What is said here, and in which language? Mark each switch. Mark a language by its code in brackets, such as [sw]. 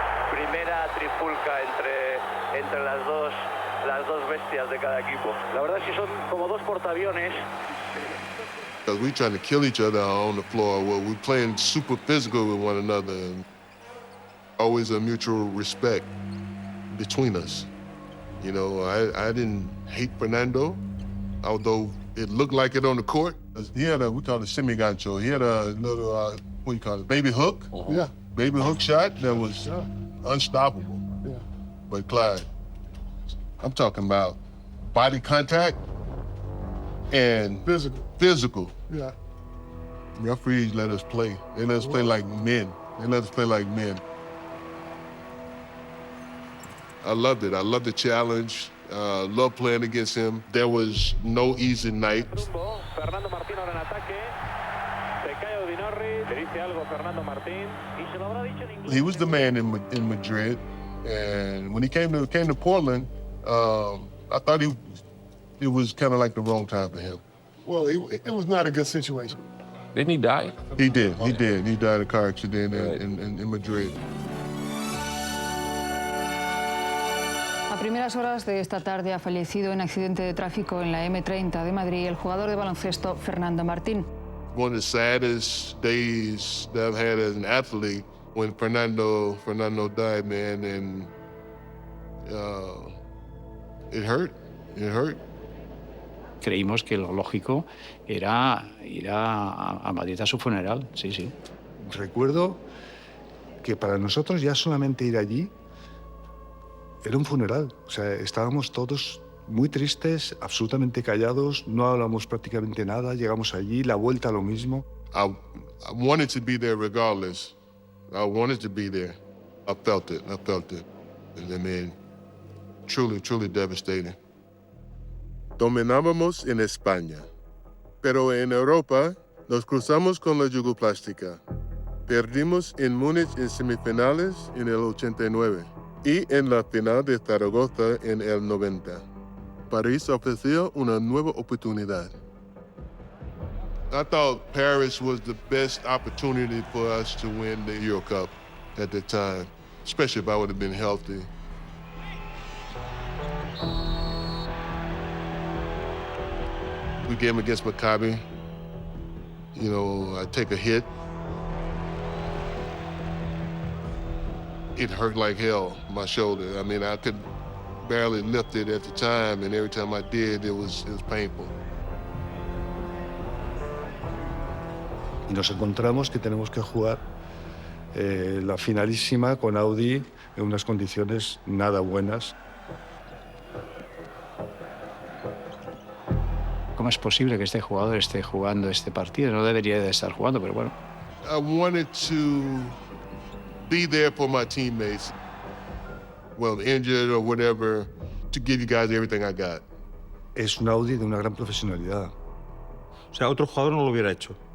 [es] Primera trifulca entre las dos bestias de cada equipo. La verdad es que son como dos portaaviones. [en] because we trying to kill each other on the floor. Well, we playing super physical with one another. And always a mutual respect between us. You know, I didn't hate Fernando, although it looked like it on the court. He had we call it semi-gancho. He had a little, what do you call it, baby hook? Yeah. Baby hook shot that was unstoppable. Yeah. But Clyde, I'm talking about body contact and physical. Yeah. Referees let us play. They let us play like men. They let us play like men. I loved it. I loved the challenge. Loved playing against him. There was no easy night. [es] Fernando Martín ahora en ataque. Se cae Audie Norris. Le dice algo Fernando Martín. Y se lo habrá dicho en inglés. [en] He was the man in Madrid, and when he came to Portland, I thought it was kind of like the wrong time for him. Well, it was not a good situation. Didn't he die? He did. He died in a car accident in Madrid. [es] A primeras horas de esta tarde ha fallecido en accidente de tráfico en la M30 de Madrid el jugador de baloncesto Fernando Martín. [en] One of the saddest days that I've had as an athlete when Fernando died, man, and it hurt. It hurt. [es] Creímos que lo lógico era ir a Madrid a su funeral, sí, sí. Recuerdo que para nosotros ya solamente ir allí era un funeral. O sea, estábamos todos muy tristes, absolutamente callados, no hablamos prácticamente nada. Llegamos allí, la vuelta lo mismo. [en] I wanted to be there regardless. I wanted to be there. I felt it. And I mean, truly devastating. [es] Dominábamos en España, pero en Europa nos cruzamos con la yugoplástica. Perdimos en Múnich en semifinales en el 89 y en la final de Zaragoza en el 90. París ofreció una nueva oportunidad. [en] I thought Paris was the best opportunity for us to win the Euro Cup at the time, especially if I would have been healthy. We game against Maccabi. You know, I take a hit. It hurt like hell, my shoulder. I mean, I could barely lift it at the time, and every time I did, it was painful. [es] Y nos encontramos que tenemos que jugar la finalísima con Audi en unas condiciones nada buenas. ¿Cómo es posible que este jugador esté jugando este partido? No debería de estar jugando, pero bueno. [en] I wanted to be there for my teammates. well, injured or whatever, to give you guys everything I got. [es] Es un Audi de una gran profesionalidad. O sea, otro jugador no lo hubiera hecho.